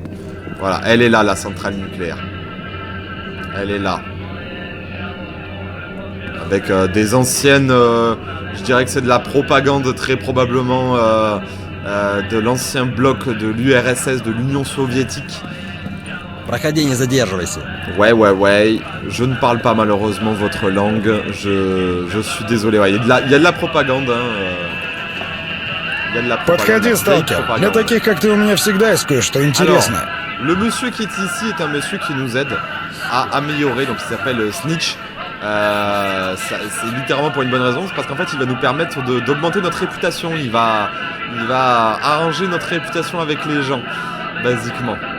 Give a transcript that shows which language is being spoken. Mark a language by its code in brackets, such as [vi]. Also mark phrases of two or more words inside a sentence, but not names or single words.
[fr] Voilà, elle est là, la centrale nucléaire. Elle est là. Avec des anciennes... je dirais que c'est de la propagande, très probablement, de l'ancien bloc de l'URSS, de l'Union soviétique. [ru] Проходи, не задерживайся. [fr] Ouais. Je ne parle pas malheureusement votre langue. Je suis désolé. Ouais, il y a de la propagande, hein. [ru] Подходи, сталкер. Для таких, как ты, у меня всегда есть кое-что интересное. [fr] Alors, le monsieur qui est ici est un monsieur qui nous aide à améliorer, donc il s'appelle Snitch. C'est littéralement pour une bonne raison, c'est parce qu'en fait il va nous permettre d'augmenter notre réputation. Il va arranger notre réputation avec les gens, basiquement.